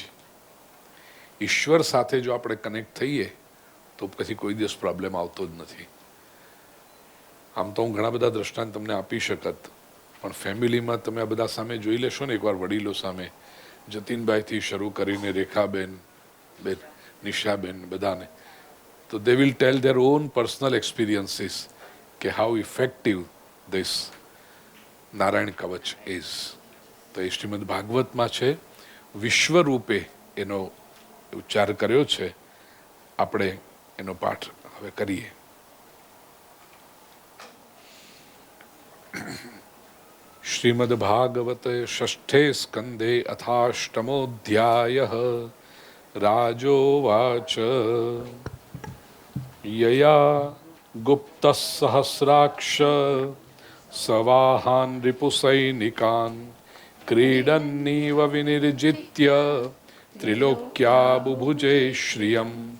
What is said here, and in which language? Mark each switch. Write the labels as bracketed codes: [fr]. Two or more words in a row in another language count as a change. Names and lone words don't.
[gu] ઈશ્વર સાથે જો આપણે કનેક્ટ થઈએ તો પછી કોઈ દિવસ પ્રોબ્લેમ આવતો જ નથી. આમ તો હું ઘણા બધા દ્રષ્ટાંત તમને આપી શકત, પણ ફેમિલીમાં તમે આ બધા સામે જોઈ લેશો ને એકવાર, વડીલો સામે, જતીનભાઈથી શરૂ કરીને રેખાબેન, બેન નિશાબેન, બધાને, તો [en] they will tell their own personal experiences [gu] કે [en] how effective this નારાયણ કવચ is. [gu] તો એ શ્રીમદ ભાગવતમાં છે, વિશ્વ રૂપે એનો ઉચ્ચાર કર્યો છે. આપણે એનો પાઠ હવે કરીએ. [sa] श्रीमद भागवत षष्ठे स्कंदे अथाष्टमोऽध्यायः. રાજોવાચ यया गुप्तः सहस्राक्ष सवाहान् रिपुसैनिकान् क्रीडन्नीव विनिर्जित्य त्रिलोक्या बुभुजे श्रियं